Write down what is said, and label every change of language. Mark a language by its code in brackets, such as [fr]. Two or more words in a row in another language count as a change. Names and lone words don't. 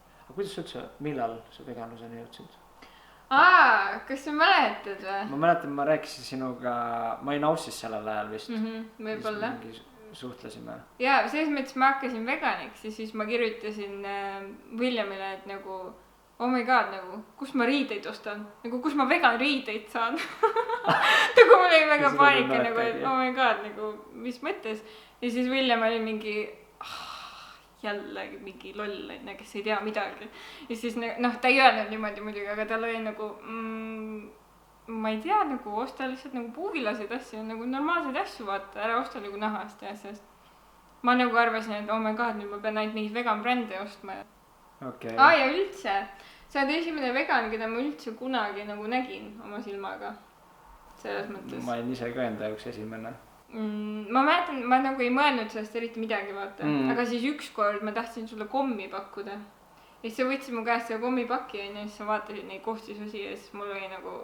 [et] Aga kuidas üldse, millal sa veganluseni jõudsid? Kas sa mäletad või? Ma mäletan, ma rääkisin sinuga, ma olin Aussis sellel ajal vist. Võib-olla. Suhtlesime. Ja selles mõttes ma hakkasin veganiks ja siis ma kirjutasin Williamile, et nagu... [en] Oh my god, [et] nagu, kus ma riideid ostan? Nagu, kus ma vegan riideid saan? Nagu mul oli väga paanika, nagu, et [en] oh my god, [et] nagu, mis mõttes? Ja siis William oli mingi, jälle mingi loll, kes ei tea midagi. Ja siis, ta ei öelnud niimoodi muidugi, aga tal oli nagu, ma ei tea, nagu, osta lihtsalt nagu puuvilaseid asju, nagu normaalseid asju vaata, ära osta nagu nahast ja asjast. Ma nagu arvasin, et [en] oh my god, [et] nüüd ma pean ainult mingit vegan brändi ostma. Okay. Ja üldse, sa oled esimene vegan, keda ma üldse kunagi nagu nägin oma silmaga. Selles mõttes. Ma olin ise ka enda jaoks esimene. Ma mäletan, ma nagu ei mõelnud sellest eriti midagi vaata. Aga siis ükskord ma tahtsin sulle kommi pakkuda. Ja siis sa võtsid mu käest seda kommipakki ja siis sa vaatasid neid koostisosi ja siis mul oli nagu...